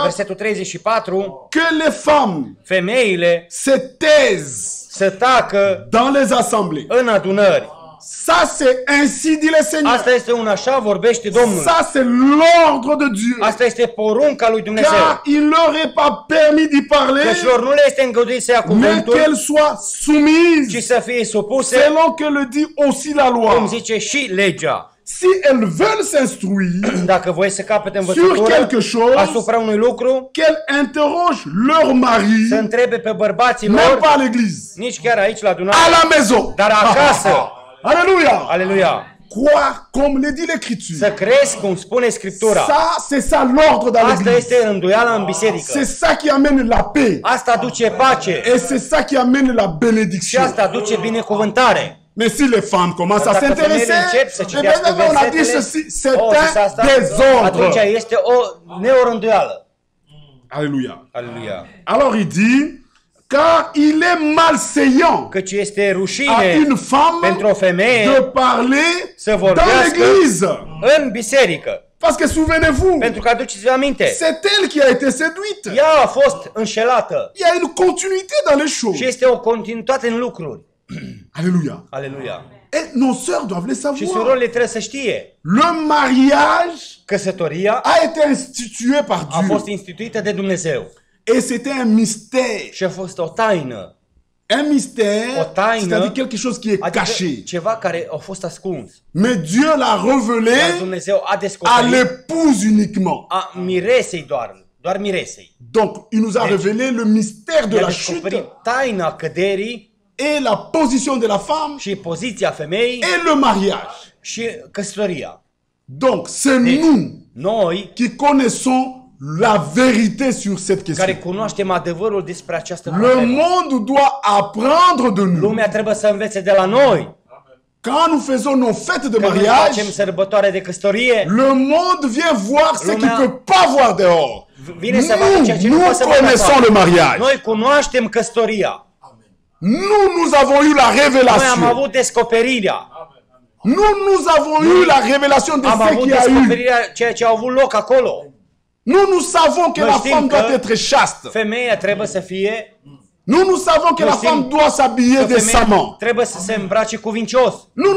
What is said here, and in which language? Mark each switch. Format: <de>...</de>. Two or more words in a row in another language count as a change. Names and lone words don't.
<ro>Versetul 34,</ro> <fr>que les femmes</fr> <ro>femeile</ro> <fr>se taisent</fr> <ro>să tacă</ro> <fr>dans les assemblées.</fr> <ro>în adunări.</ro> <fr>Ça, c'est ainsi dit le Seigneur.</fr> <ro>Asta este un așa vorbește Domnul.</ro> <fr>Ça, c'est l'ordre de Dieu.</fr> <ro>Asta este porunca lui Dumnezeu.</ro> <fr>Car il leur est pas permis d'y parler,</fr> <ro>Căci lor nu le este îngăduit să ia</ro> <fr>mais</fr> <ro>cuvântul,</ro> <fr>qu'elles soient</fr> <ro>ci</ro> <fr>soumises,</fr> <ro>să fie supuse,</ro> <fr>selon que le dit aussi la</fr> <ro>cum</ro> <fr>loi.</fr> <ro>zice și legea.</ro> <fr>Si elles veulent s'instruire</fr> <ro>Dacă voi să capete</ro> <fr>sur</fr> <ro>învățătură</ro> <fr>quelque chose,</fr> <ro>asupra unui lucru,</ro> <fr>qu'elles interrogent leur mari,</fr> <ro>să întrebe pe bărbații</ro> <fr>même</fr> <ro>lor,</ro> <fr>pas à l'église,</fr> <ro>nici chiar aici la adunare,</ro> <fr>à la maison.</fr> <ro>dar acasă.</ro> <fr>Alléluia.</fr> <ro>Aleluia!</ro> <fr>Quoi, comme le dit l'Écriture.</fr> <ro>Să crezi cum spune Scriptura.</ro> <fr>Ça, c'est ça l'ordre dans</fr> <ro>Asta</ro> <fr>l'église.</fr> <ro>este rânduiala în biserică.</ro> <fr>C'est ça qui amène la paix.</fr> <ro>Asta aduce pace.</ro> <fr>Et c'est ça qui amène la</fr> <ro>Și</ro> <fr>bénédiction.</fr> <ro>asta aduce binecuvântare.</ro> <fr>Mais si les femmes commencent à</fr> <ro>Dacă femeile</ro> <fr>s'intéresser,</fr> <ro>încep să</ro> <fr>eh bien,</fr> <ro>citească</ro> <fr>on a dit</fr> <ro>versetele,</ro> <fr>ceci, c'est</fr> <ro>zis asta,</ro> <fr>un</fr> <ro>atunci</ro> <fr>désordre.</fr> <ro>este o neorânduială.</ro> <fr>Alléluia.</fr> <ro>Aleluia!</ro> <fr>Alors il dit, car il est malséant</fr> <ro>Căci este</ro> <fr>à</fr> <ro>rușine</ro> <fr>une femme</fr> <ro>pentru o femeie</ro> <fr>de parler</fr> <ro>să</ro> <fr>dans</fr> <ro>vorbească</ro> <fr>l'église.</fr> <ro>în biserică.</ro> <fr>Parce que souvenez-vous,</fr> <ro>Pentru că aduceți-vă aminte,</ro> <fr>c'est elle qui a été séduite.</fr> <ro>ea a fost înșelată</ro> <fr>Il y a une continuité dans les choses.</fr> <ro>și este o continuitate în lucruri.</ro> <fr>Alléluia.</fr> <ro>Aleluia!</ro> <fr>Et nos sœurs doivent le</fr> <ro>Și</ro> <fr>savoir.</fr> <ro>surorile trebuie să știe.</ro> <fr>Le mariage</fr> <ro>Căsătoria</ro> <fr>a été institué par</fr> <ro>a</ro> <fr>Dieu.</fr> <ro>fost instituită de Dumnezeu</ro> <fr>Et c'était un mystère.</fr> <ro>și a fost o taină.</ro> <fr>Un mystère,</fr> <ro>O taină,</ro> <fr>c'est-à-dire quelque chose qui est</fr> <ro>adică</ro> <fr>caché.</fr> <ro>ceva care a fost ascuns.</ro> <fr>Mais Dieu l'a</fr> <ro>Dar</ro> <fr>révélé</fr> <ro>Dumnezeu a</ro> <fr>à</fr> <ro>descoperit</ro> <fr>l'épouse uniquement.</fr> <ro>a miresei doar miresei.</ro> <fr>Donc, il nous a révélé le mystère de</fr> <ro>I-a</ro> <fr>la</fr> <ro>descoperit</ro> <fr>chute</fr> <ro>taina căderii</ro> <fr>et la position de la femme</fr> <ro>și poziția femeii</ro> <fr>et le mariage.</fr> <ro>și căsătoria.</ro> <fr>Donc, c'est nous</fr> <ro>Noi,</ro> <fr>qui connaissons la vérité sur cette</fr> <ro>care</ro> <fr>question.</fr> <ro>cunoaștem adevărul despre această</ro> <fr>Le</fr> <ro>problemă,</ro> <fr>monde doit apprendre de nous.</fr> <ro>lumea trebuie să învețe de la noi.</ro> <fr>Quand nous faisons nos fêtes de</fr> <ro>Când noi</ro> <fr>mariage,</fr> <ro>facem sărbătoare de căsătorie,</ro> <fr>le monde vient voir ce qu'il ne</fr> <ro>Lumea</ro> <fr>peut pas voir dehors.</fr> <ro>vine să vadă ceea ce nu</ro> <fr>Nous</fr> <ro>poate să vadă</ro> <fr>connaissons</fr> <ro>afară.</ro> <fr>le mariage.</fr> <ro>Noi cunoaștem căsătoria.</ro> <fr>Nous avons eu la</fr> <ro>Noi am</ro> <fr>révélation.</fr> <ro>avut descoperirea.</ro> <fr>Nous avons eu la révélation de</fr> <ro>Am</ro> <fr>ce</fr> <ro>avut</ro> <fr>qu'il y a eu.</fr> <ro>descoperirea ceea ce a avut loc acolo.</ro> <fr>Nous savons que</fr> <ro>Noi</ro> <fr>la</fr> <ro>știm</ro> <fr>femme</fr> <ro>că</ro> <fr>doit être chaste.</fr> <ro>femeia trebuie să fie,</ro> <fr>Nous savons que</fr> <ro>Noi</ro> <fr>la</fr> <ro>știm</ro> <fr>femme doit s'habiller</fr> <ro>că femeia</ro> <fr>décemment.</fr> <ro>trebuie să se îmbrace cuvincios.</ro> <fr>Nous savons que</fr>